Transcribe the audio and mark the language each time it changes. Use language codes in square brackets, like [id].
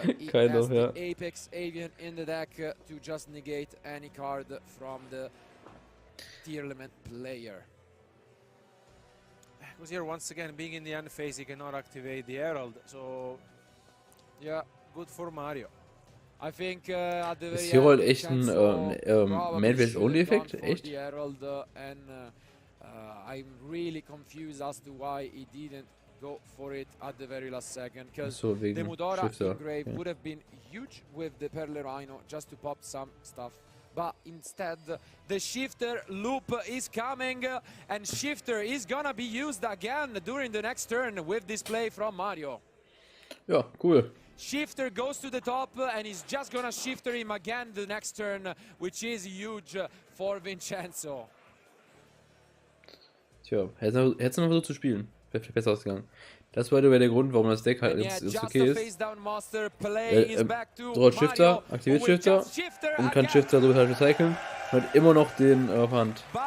[en] Kind of, yeah. Apex Avian in the deck to just negate any card from the tier element player. Because here, once again, being in the end phase, he cannot activate the Herald. So, yeah, good for Mario. I think at the [de] Ist Herald echt ein Main-Phase-Only-Effekt? Echt? [en] I'm really confused as to why he didn't go for it at the very last second. Because so, the Mudora engrave would have been huge with the Perle Rhino just to pop some stuff. But instead, the shifter loop is coming, and shifter is gonna be used again during the next turn with this play from Mario. [de] Ja, cool. [en] Shifter goes to the top, and he's just gonna shifter him again the next turn, which is huge for Vincenzo. [de] Tja, hätte er noch versucht zu spielen. Wäre vielleicht besser ausgegangen. Das war der Grund, warum das Deck halt jetzt okay ist. Draht Shifter, aktiviert Shifter und kann Shifter so halt recyceln und hat immer noch den auf Hand.